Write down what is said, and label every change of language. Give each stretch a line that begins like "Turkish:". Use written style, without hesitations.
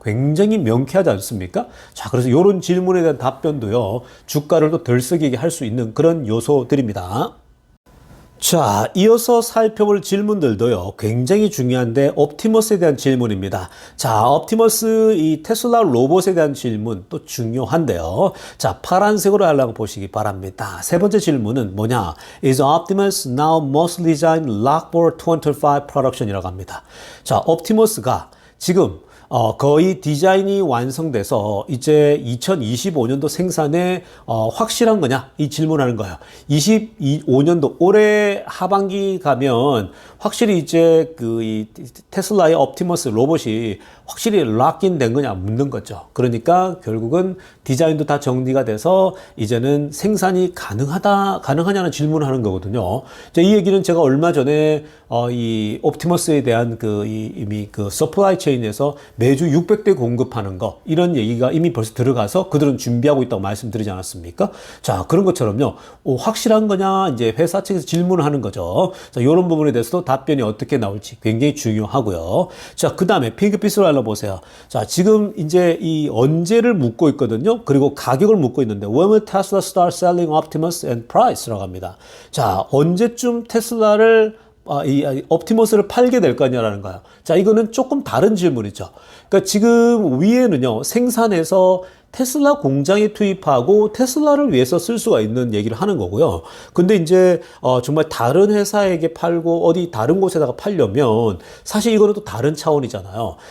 Korean: 굉장히 명쾌하지 않습니까? 자, 그래서 이런 질문에 대한 답변도요, 주가를 더 들썩이게 할 수 있는 그런 요소들입니다. 자, 이어서 살펴볼 질문들도요, 굉장히 중요한데, 옵티머스에 대한 질문입니다. 자, 옵티머스 이 테슬라 로봇에 대한 질문 또 중요한데요. 자, 파란색으로 하려고 보시기 바랍니다. 세 번째 질문은 뭐냐?
English: Is Optimus now mostly designed locked for 2025 production
Korean: 이라고 합니다. 자, 옵티머스가 지금 거의 디자인이 완성돼서 이제 2025년도 생산에 확실한 거냐? 이 질문하는 거예요. 25년도 올해 하반기 가면 확실히 이제 이 테슬라의 옵티머스 로봇이 확실히 락인 된 거냐 묻는 거죠. 그러니까 결국은 디자인도 다 정리가 돼서 이제는 생산이 가능하냐는 질문을 하는 거거든요. 이 얘기는 제가 얼마 전에 이 옵티머스에 대한 이미 서플라이 체인에서 매주 600대 공급하는 거, 이런 얘기가 이미 벌써 들어가서 그들은 준비하고 있다고 말씀드리지 않았습니까? 자, 그런 것처럼요, 확실한 거냐, 이제 회사 측에서 질문을 하는 거죠. 자, 이런 부분에 대해서도 답변이 어떻게 나올지 굉장히 중요하고요. 자, 그 다음에 핑크빛으로 알아보세요. 자, 지금 이제 이 언제를 묻고 있거든요. 그리고 가격을 묻고 있는데,
English: When will Tesla start selling Optimus and price
Korean: 라고 합니다. 자, 언제쯤 테슬라를 이 옵티머스를 팔게 될 거냐라는 거예요. 자, 이거는 조금 다른 질문이죠. 그러니까 지금 위에는요, 생산해서 테슬라 공장에 투입하고 테슬라를 위해서 쓸 수가 있는 얘기를 하는 거고요. 근데 이제 정말 다른 회사에게 팔고 어디 다른 곳에다가 팔려면 사실 이거는 또 다른 차원이잖아요.